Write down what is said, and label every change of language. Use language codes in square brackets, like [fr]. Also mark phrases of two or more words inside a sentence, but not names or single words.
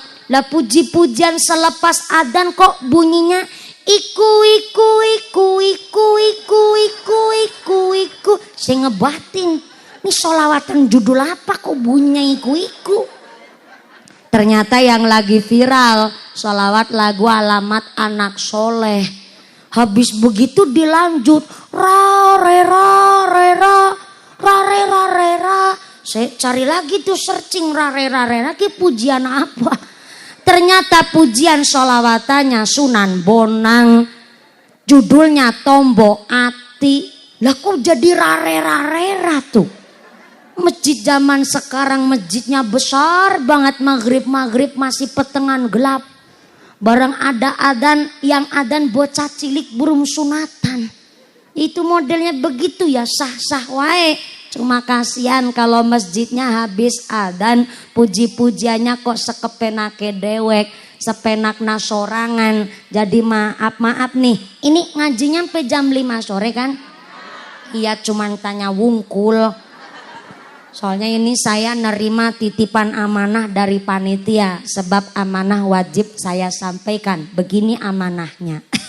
[id] Lah puji-pujian selepas adzan kok bunyinya [jv] iku iku iku iku iku iku iku iku. [id] Saya ngebatin, ini sholawatan judul apa kok bunyinya [jv] iku iku. [id] Ternyata yang lagi viral sholawat lagu Alamat Anak Soleh. Habis begitu dilanjut ra re ra re ra ra re ra re ra. Saya cari lagi tuh searching ra re ra re ra, pujian apa. Ternyata pujian sholawatannya Sunan Bonang. Judulnya Tombo Ati. Lah kok jadi rare-rare tuh. Masjid zaman sekarang masjidnya besar banget. Maghrib masih petengan gelap. Barang ada adzan, yang adzan [jv] bocah cilik [id] burung sunatan. Itu modelnya begitu ya, sah-sah wae. Cuma kasihan kalau masjidnya habis adzan, puji-pujiannya kok [jv] sekepenake dewek, [su] sepenakna sorangan. [id] Jadi maaf nih, ini ngajinya sampai jam 5 sore kan? Iya, cuman tanya wungkul. Soalnya ini saya nerima titipan amanah dari panitia, sebab amanah wajib saya sampaikan. Begini amanahnya.